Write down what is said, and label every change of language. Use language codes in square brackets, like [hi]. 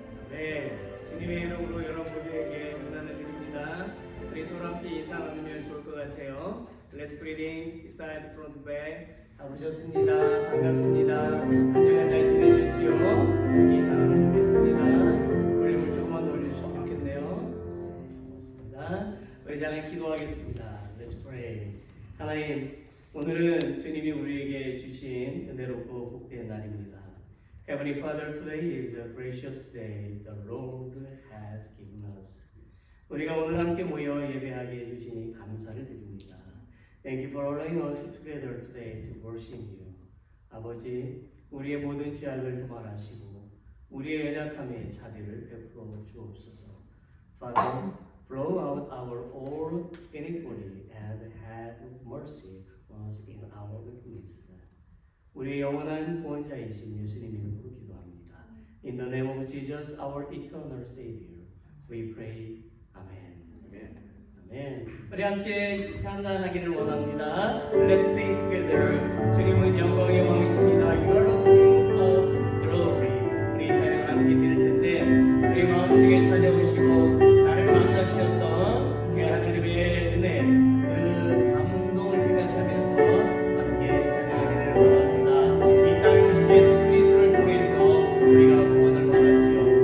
[ko] 네, 주님의 이름으로 여러분에게 전하는 일입니다. 우리 서로 함께 인사 나누면 좋을 것 같아요. [en] Let's greeting, side, front, back. [ko] 다 오셨습니다. 반갑습니다. 한 주간 잘 지내셨지요? 이렇게 인사 나누겠습니다. 볼륨을 조금만 올려주시면 좋겠네요. 고맙습니다. 우리 잘 기도하겠습니다. [en] Let's pray. [ko] 하나님, 오늘은 주님이 우리에게 주신 은혜롭고 복된 날입니다. [en] Heavenly Father, today is a precious day the Lord has given us. [ko] 우리가 오늘 함께 모여 예배하게 해주시니 감사를 드립니다. [en] Thank you for allowing us together today to worship you. [ko] 아버지, 우리의 모든 죄악을 도말하시고 우리의 연약함에 자비를 베풀어 주옵소서. [en] Father, blow out our all iniquity and have mercy on us in our weakness. [ko] 우리의 영원한 구원자이신 예수님 이름으로 기도합니다. [en] In the name of Jesus, our eternal Savior, we pray. [ko] Amen. 아멘. 우리 함께 찬양하기를 원합니다. [en] Let's sing together. [ko] 주님은 영광의 왕이십니다. [en] You are the King of Glory. [ko] 우리 찬양을 함께 드릴 텐데 우리 마음속에 찾아오시고 나를 만나주셨던 그 하나님의 은혜, 그 감동을 생각하면서 함께 찬양하기를 원합니다. 이 땅에 오신 예수 그리스도를 통해서 우리가 구원을 받았지요.